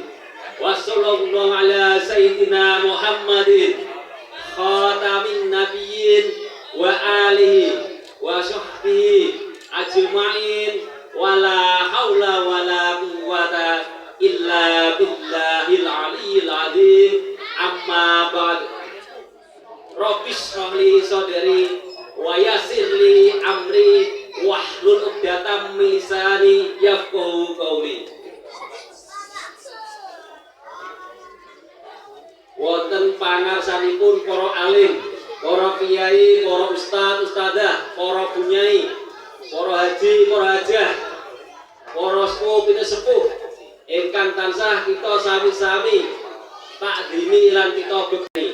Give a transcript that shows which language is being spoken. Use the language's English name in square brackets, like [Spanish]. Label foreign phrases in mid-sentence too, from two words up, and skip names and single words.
[Arabic] وصلى الله على سيدنا محمد خاتم النبيين وعلى آله وصحبه أجمعين ولا حول ولا قوة إلا بالله العلي العظيم. أما بعد. رب اشرح لي صدري ويسر لي أمري واحلل عقدة من لساني يفقهوا قولي. [Javanese] Wonten pangarsanipun para alim, para kiai, para ustaz, ustadzah, para bunyai, para haji, para hajah, para sepuh, sepuh ingkang tansah kita sami-sami takdimi lan kita bekti.